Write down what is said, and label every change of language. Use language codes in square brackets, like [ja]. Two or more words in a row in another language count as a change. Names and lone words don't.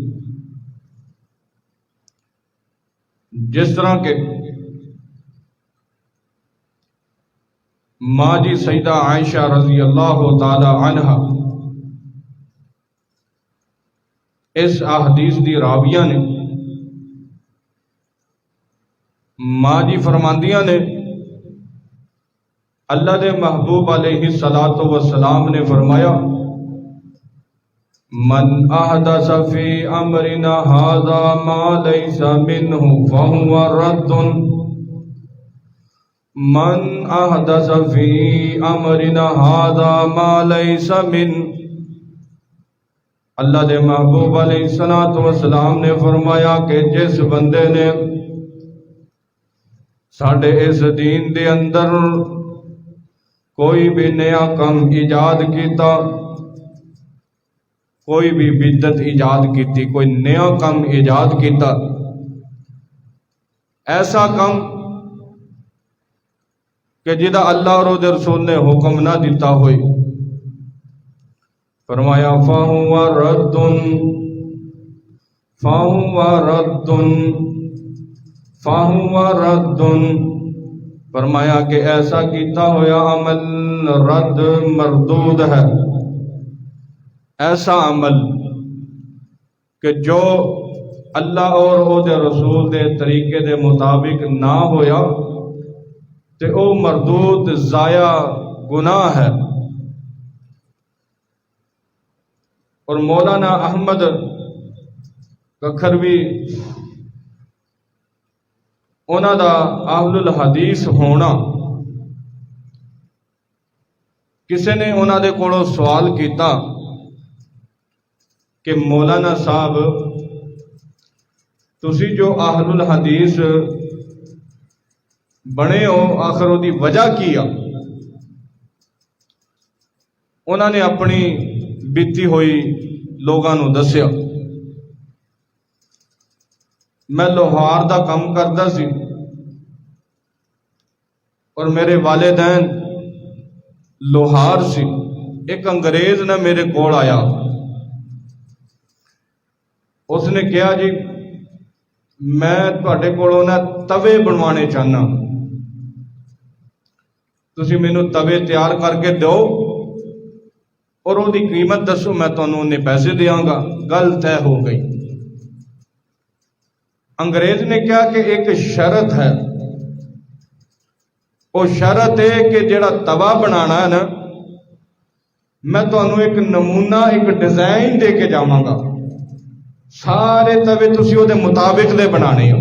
[pa] جس طرح کہ ماں جی سیدہ عائشہ رضی اللہ تعالی عنہا اس احادیث دی راویہ نے ماں جی فرماندیاں نے اللہ دے محبوب علیہ الصلوۃ والسلام نے فرمایا [ar] من احدث فی امرنا ھذا ما لیس منہ فہو رد من احدث فی امرنا ھذا ما لیس منہ۔ [pa] اللہ دے محبوب علیہ الصلوۃ والسلام نے فرمایا کہ جس بندے نے ساڈے اس دین دے اندر کوئی بھی نیا کم ایجاد کیتا، کوئی بھی بدعت ایجاد کیتی، کوئی نیا کم ایجاد کیتا، ایسا کم کہ جدا اللہ اور دے رسول نے حکم نہ دیتا ہوئی، فرمایا [ar] فَهُوَ رَدٌّ فَهُوَ رَدٌّ فَهُوَ رَدٌّ۔ [pa] فرمایا کہ ایسا کیتا ہویا عمل رد مردود ہے، ایسا عمل کہ جو اللہ اور او دے رسول دے طریقے دے مطابق نہ ہویا تے او مردود ضائع گناہ ہے۔ اور مولانا احمد ککھروی انہاں دا اہل الحدیث ہونا، کسی نے انہاں دے کولوں سوال کیتا کہ مولانا صاحب تسی جو اہل الحدیث بنے ہو آخر وہ دی وجہ کی آ؟ انہاں نے اپنی بیتی ہوئی لوگاں نو دسیا، میں لوہار دا کم کردا سی اور میرے والدین لوہار سی، ایک انگریز نے میرے کول آیا، اس نے کہا جی میں تواڈے کولوں نا توے بنوانے چاہنا، تسی مینوں توے تیار کر کے دو اور وہ دی قیمت دسو، میں تانوں انہیں پیسے دیاں گا۔ گل طے ہو گئی۔ انگریز نے کہا کہ ایک شرط ہے، وہ شرط ہے کہ جڑا توا بنانا ہے نا، میں تانوں ایک نمونہ ایک ڈیزائن دے کے جاواں گا، سارے توے تسی وہ دے مطابق دے بنانے ہو۔